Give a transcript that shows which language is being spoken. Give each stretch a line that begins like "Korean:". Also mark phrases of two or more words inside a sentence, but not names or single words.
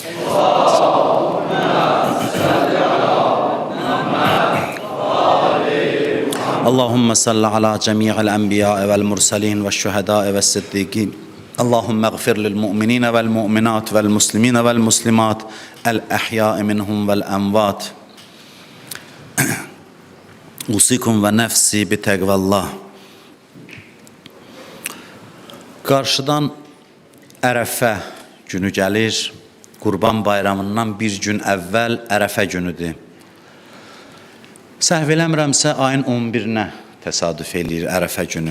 Arabic: اللهم صل على جميع الأنبياء والمرسلين والشهداء والصديقين. اللهم اغفر للمؤمنين والمؤمنات والمسلمين والمسلمات الأحياء منهم والأموات. أوصيكم ونفسي بتقوى الله.
Azerbaijani: Qarşıdan Ərəfə günü gəlir. Qurban bayramından bir gün əvvəl Ərəfə günüdür. Səhv eləmirəmsə ayın 11-nə təsadüf eləyir Ərəfə günü.